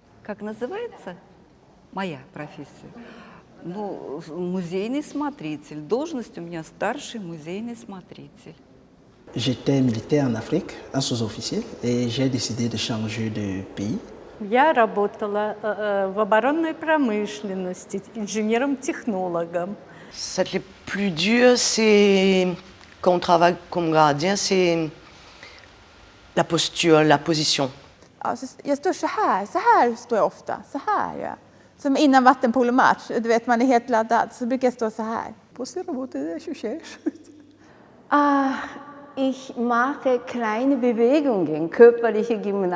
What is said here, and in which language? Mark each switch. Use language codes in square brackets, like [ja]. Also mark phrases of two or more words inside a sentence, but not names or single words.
[ru] как называется? Моя профессия. Ну, музейный смотритель. Должность у меня старший музейный смотритель. [fr] J'étais militaire en Afrique, un sous-officier, et j'ai décidé de changer de pays. [ru] Я работала в оборонной промышленности инженером-технологом. [fr] Ce qui est plus dur, c'est quand on travaille comme gardien, c'est la posture, la position. [sv] Alltså, jag står så här står jag ofta, så här gör jag. Som innan vattenpolomatch, du vet man är helt laddad, så brukar jag stå så här. [de] Ich mache kleine Bewegungen, körperliche Gymnastik.